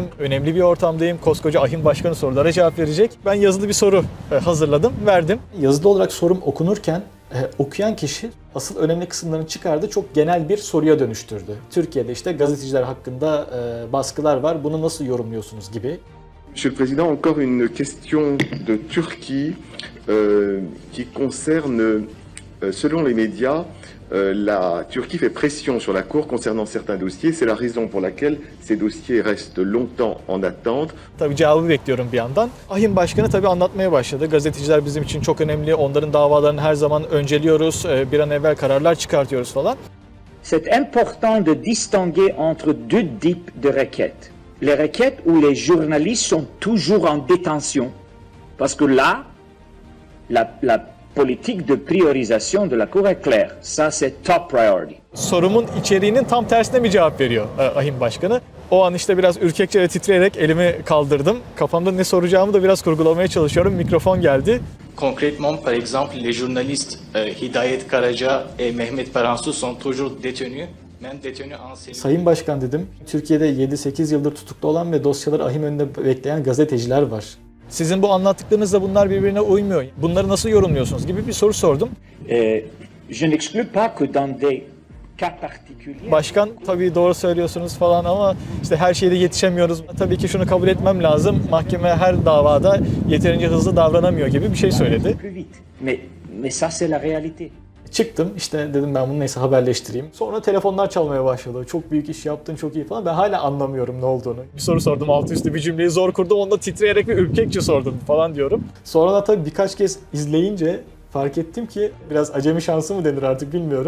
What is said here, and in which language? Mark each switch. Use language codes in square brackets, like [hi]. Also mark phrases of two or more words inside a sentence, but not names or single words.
[tr] Önemli bir ortamdayım. Koskoca ahim başkanı sorulara cevap verecek. Ben yazılı bir soru hazırladım, verdim. Yazılı olarak sorum okunurken okuyan kişi asıl önemli kısımlarını çıkardı. Çok genel bir soruya dönüştürdü. Türkiye'de işte gazeteciler hakkında baskılar var. Bunu nasıl yorumluyorsunuz gibi. [fr] Monsieur le Président, encore une question de Turquie qui concerne, selon les médias, la Turquie fait pression sur la Cour concernant certains dossiers. C'est la raison pour laquelle ces dossiers restent longtemps en attente. [tr] Tabii cevabı bekliyorum bir yandan. Ahim Başkanı tabii anlatmaya başladı. Gazeteciler bizim için çok önemli. Onların davalarını her zaman önceliyoruz. Bir an evvel kararlar çıkartıyoruz falan. [fr] C'est important de distinguer entre deux types de requêtes. Les requêtes où les journalistes sont toujours en détention. Parce que là, la politique de priorisation de la Cour est claire. Ça, c'est [en] top priority. [tr] Sorumun içeriğinin tam tersine bir cevap veriyor Ahim Başkanı. O an işte biraz ürkekçe ve titreyerek elimi kaldırdım. Kafamda ne soracağımı da biraz kurgulamaya çalışıyorum. Mikrofon geldi. [fr] Concrètement, par exemple, les journalistes Hidayet Karaca et Mehmet Paransu sont toujours détenus. Même détenus en cellule. [tr] Sayın Başkan dedim, Türkiye'de 7-8 yıldır tutuklu olan ve dosyaları ahim önünde bekleyen gazeteciler var. Sizin bu anlattıklarınızla bunlar birbirine uymuyor. Bunları nasıl yorumluyorsunuz gibi bir soru sordum. [fr] Je n'exclus pas que dans des cas particuliers... [tr] Başkan tabii doğru söylüyorsunuz falan ama işte her şeyde yetişemiyoruz. Tabii ki şunu kabul etmem lazım. Mahkeme her davada yeterince hızlı davranamıyor gibi bir şey söyledi. [fr] Mais ça c'est la réalité. [tr] Çıktım işte dedim ben bunu neyse haberleştireyim. Sonra telefonlar çalmaya başladı. Çok büyük iş yaptın, çok iyi falan. Ben hala anlamıyorum ne olduğunu. Bir soru sordum, altı üstü bir cümleyi zor kurdum. Onu da titreyerek ve ürkekçe sordum falan diyorum. Sonra da tabii birkaç kez izleyince fark ettim ki biraz acemi şansı mı denir artık bilmiyorum.